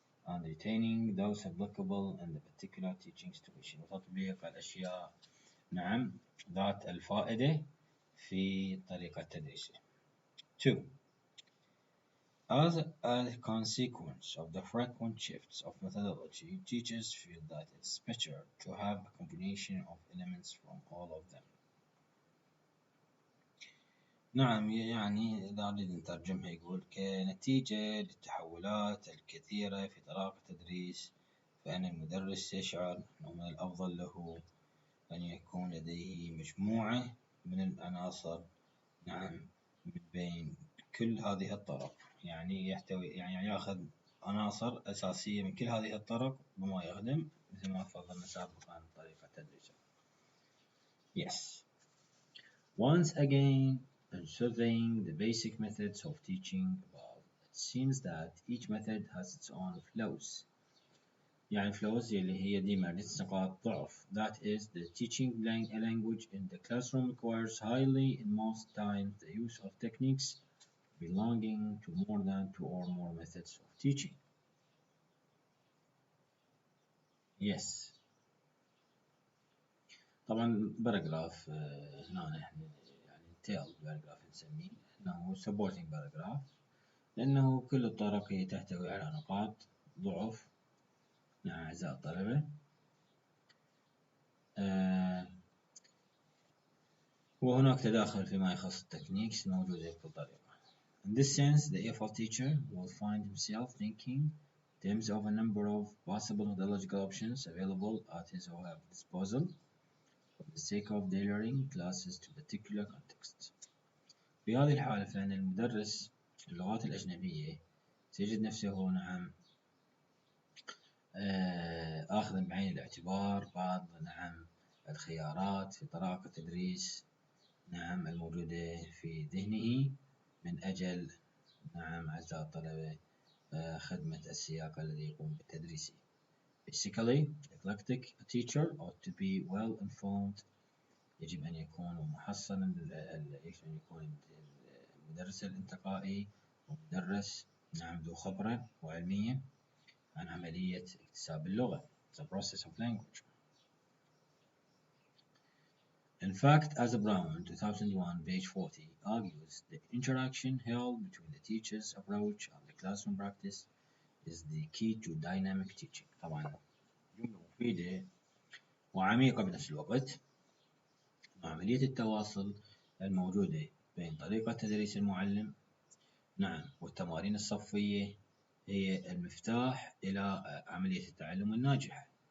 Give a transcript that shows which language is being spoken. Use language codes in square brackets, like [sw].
[en] and retaining those applicable in the particular teaching situation. [ar] وتطبيق الأشياء نعم ذات الفائدة في طريقة تدريسه. [en] 2. As a consequence of the frequent shifts of methodology, teachers feel that it's better to have a combination of elements from all of them. [ar] نعم يعني إذا نريد نترجمها يقول كنتيجة للتحولات الكثيرة في طريقة التدريس فإن المدرس يشعر أنه من الأفضل له أن يكون لديه مجموعة من العناصر نعم من بين كل هذه الطرق، يعني يحتوي يعني يأخذ عناصر أساسية من كل هذه الطرق بما يخدم مثل ما تفضلنا سابقا عن طريقة التدريس. [en] Yes. Once again, in surveying the basic methods of teaching above, it seems that each method has its own flaws. [ar] يعني flaws اللي هي ديما نقاط ضعف. [en] That is, the teaching a language in the classroom requires highly in most times the use of techniques belonging to more than 2 or more methods of teaching. Yes. [ar] طبعا باراجراف هنا نحن يعني tail باراجراف نسميه انه supporting باراجراف لانه كل الطرق هي تحتوي على نقاط ضعف. نعم اعزائي الطلبة. وهناك تداخل فيما يخص التكنيكس الموجودة في كل طريقة. [en] In this sense, the EFL teacher will find himself thinking in terms of a number of possible methodological options available at his or her disposal for the sake of tailoring classes to particular contexts. [ar] في هذه الحالة فإن المدرس اللغات الأجنبية سيجد نفسه نعم آخذا بعين الاعتبار بعض نعم الخيارات في طريقة التدريس نعم الموجودة في ذهنه من أجل نعم أعزائي الطلبة خدمة السياق الذي يقوم بتدريسه. [en] Basically, eclectic teacher ought to be well informed. [ar] يجب أن يكون محصنا يجب أن يكون المدرس الانتقائي ومدرس نعم ذو خبرة وعلمية عن عملية اكتساب اللغة. [en] The process of language. In fact, as Brown, 2001, page 40, argues, the interaction held between the teacher's approach and the classroom practice is the key to dynamic teaching. [ar] طبعا جملة مفيدة وعميقة بنفس الوقت. عملية التواصل الموجودة بين طريقة تدريس المعلم نعم والتمارين الصفية هي المفتاح إلى عملية التعلم الناجحة.